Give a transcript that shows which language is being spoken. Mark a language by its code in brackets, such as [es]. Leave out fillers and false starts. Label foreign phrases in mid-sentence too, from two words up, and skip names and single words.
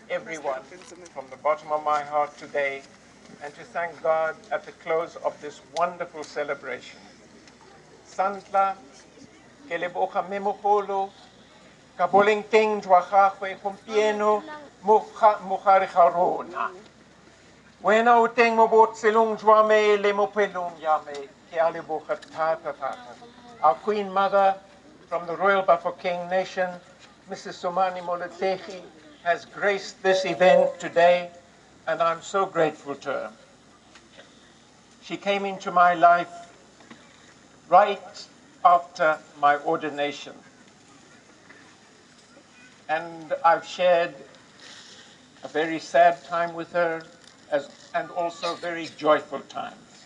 [en] everyone from the bottom of my heart today and to thank God at the close of this wonderful celebration. [tn] Santla, ke leboga mme mogolo, ka boleng teng jwa gagwe gompieno mo gare ga rona. Wena o teng mo botshelong jwa me le mo pelong ya me, ke a leboga thata thata. [en] Our Queen Mother from the Royal Bafokeng Nation, Mrs. Somani Moletehi, has graced this event today, and I'm so grateful to her. She came into my life right after my ordination, and I've shared a very sad time with her and also very joyful times.